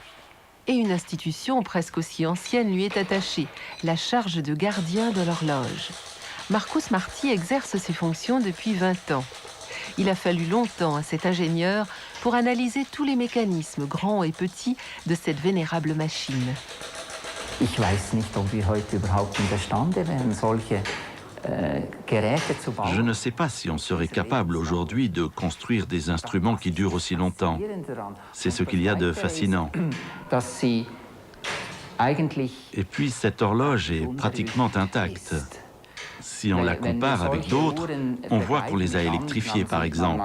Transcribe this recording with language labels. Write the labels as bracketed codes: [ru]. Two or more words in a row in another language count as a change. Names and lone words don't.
[fr] Et une institution presque aussi ancienne lui est attachée, la charge de gardien de l'horloge. Marcus Marty exerce ses fonctions depuis 20 ans. Il a fallu longtemps à cet ingénieur pour analyser tous les mécanismes, grands et petits, de cette vénérable machine. [de] Ich weiß nicht, ob wir heute überhaupt imstande wären, solche Geräte zu bauen. [fr] Je ne sais pas si on serait capable aujourd'hui de construire des instruments qui durent aussi longtemps. C'est ce qu'il y a de fascinant. Et puis cette horloge est pratiquement intacte. Si on la compare avec d'autres, on voit qu'on les a électrifiées par exemple.